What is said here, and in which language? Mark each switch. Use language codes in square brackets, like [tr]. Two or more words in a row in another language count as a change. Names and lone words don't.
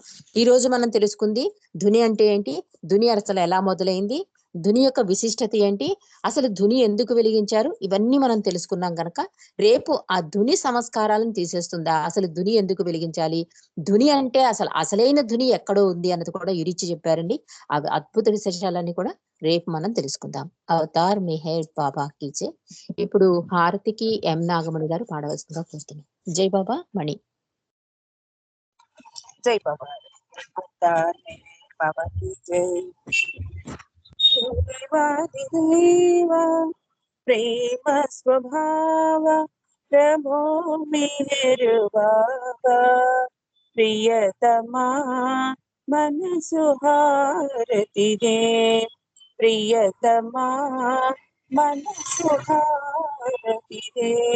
[te] ఈ రోజు మనం తెలుసుకుంది ధుని అంటే ఏంటి, ధుని అసలు ఎలా మొదలైంది, ధుని యొక్క విశిష్టత ఏంటి, అసలు ధుని ఎందుకు వెలిగించారు, ఇవన్నీ మనం తెలుసుకున్నాం గనక రేపు ఆ ధుని సంస్కారాలను తీసేస్తుందా, అసలు ధుని ఎందుకు వెలిగించాలి, ధుని అంటే అసలైన ధుని ఎక్కడో ఉంది అన్నది కూడా ఇరిచి చెప్పారండి. ఆ అద్భుత విశేషాలన్నీ కూడా రేపు మనం తెలుసుకుందాం. [hi] अवतार मेहर बाबा कीचे. [te] ఇప్పుడు హారతికి ఎం నాగమణి గారు పాడవలసిందిగా కోరుతున్నాం. [hi] जय बाबा मणि. जय बाबा अवतार मेहर बाबा की जय। देवादिदेवा प्रेम स्वभाव प्रभो मेहर बाबा प्रियतमा मन सुहारति दे प्रियतमा मन सुहारति दे